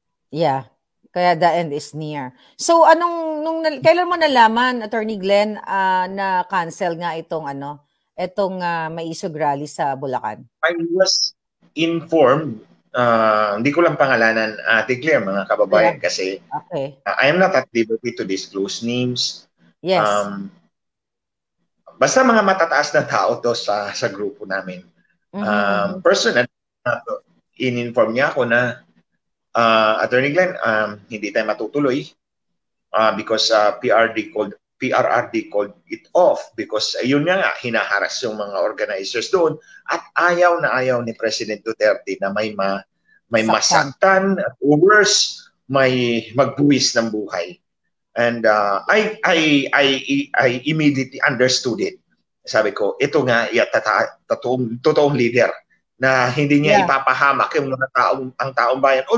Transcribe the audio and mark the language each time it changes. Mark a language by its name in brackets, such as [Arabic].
[Filipino] Yeah. Kaya [English] the end is near. [Filipino] So kailan mo nalaman, Attorney Glenn, na cancel nga itong maisog rally sa Bulacan? [English] I was informed, [Filipino] hindi ko lang pangalanan, [English] Ate Claire, [Filipino] mga kababayan, kasi [English] I am not at liberty to disclose names. Yes. [Filipino] Basta mga matataas na tao to sa grupo namin. Personally, in-inform niya ako na Attorney Glenn, hindi tayo matutuloy [English] because PRRD called it off because [Filipino] yun nga hinaharas yung mga organizers doon at ayaw ni President Duterte na may masaktan [English] or worse, [Filipino] may magbuwis ng buhay. [English] And I immediately understood it. [Filipino] Sabi ko, ito nga totoong leader na hindi niya ipapahamak yung mga ang taong bayan.